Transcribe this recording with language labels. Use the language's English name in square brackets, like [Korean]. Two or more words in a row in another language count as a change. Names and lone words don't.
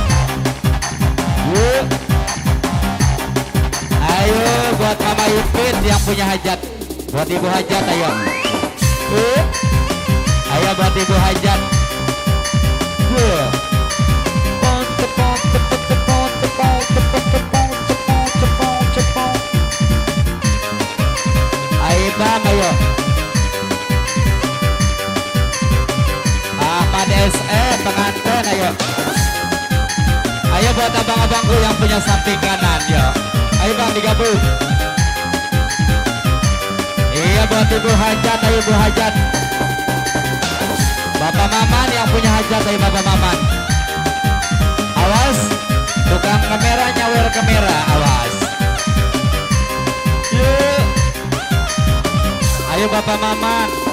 [Indonesian] Ayo buat Mama Ipit yang punya hajat, buat Ibu hajat ayo. Ayo buat Ibu hajat Yeah. Cepong, cepong, cepong, cepong, cepong, cepong, cepong, cepong, cepong, cepong. Ayo bang, ayo. Ahmad SE pengantin, ayo. Ayo buat abang-abangku yang punya samping kanan, yo. Ayo bang digabung. Iya buat ibu hajat, ayo ibu hajat. Bapak Maman yang punya hajat, ayo Bapak Maman. Awas, tukang kamera nyawer kamera, awas. Yuk. Ayo Bapak Maman.